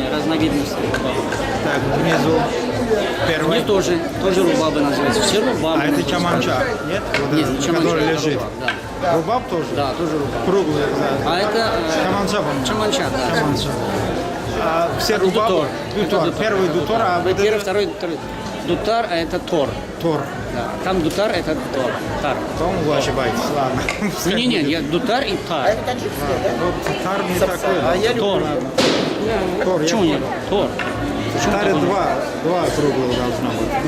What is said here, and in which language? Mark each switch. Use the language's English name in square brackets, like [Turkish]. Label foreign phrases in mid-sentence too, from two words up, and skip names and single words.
[Russian] Так, внизу. Первый. Они тоже рубабы называются. Все рубабы. А это чаманча? Нет? Вот Нет, этот, чаманча, который это лежит. рубаб, да. Рубаб тоже? Да, тоже рубаб. Круглый, да. А это Чаманча, по-моему. чаманча, да. Чаманча. А все рубабы? Дутор. Дутор. Первый дутор, а вот Первый, это... второй. Дутар, а это тор. Тор. Да. Там дутар, это тор. Тар. По-моему, вы ошибаетесь. Ладно. Не, я дутар и тар. Вот тар не такой. Тор. Тор. Почему нет? Тор. В таре два круглых должно быть.